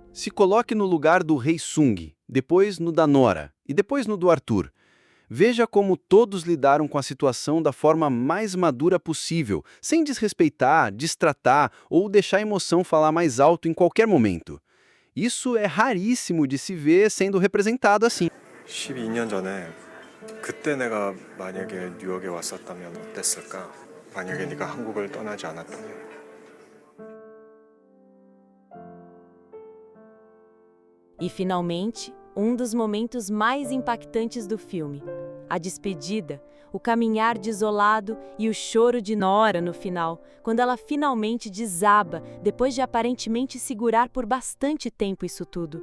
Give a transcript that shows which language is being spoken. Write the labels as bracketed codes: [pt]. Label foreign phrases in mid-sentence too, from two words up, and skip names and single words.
[pt] Se coloque no lugar do Hae Sung, depois no da Nora e depois no do Arthur. Veja como todos lidaram com a situação da forma mais madura possível, sem desrespeitar, distratar ou deixar a emoção falar mais alto em qualquer momento. Isso é raríssimo de se ver sendo representado assim. [ko] 12년 전에 그때 내가 만약에 뉴욕에 왔었다면 어땠을까? 만약에 네가 한국을 떠나지 않았다면. [pt] E, finalmente, um dos momentos mais impactantes do filme. A despedida, o caminhar desolado e o choro de Nora no final, quando ela finalmente desaba, depois de aparentemente segurar por bastante tempo isso tudo.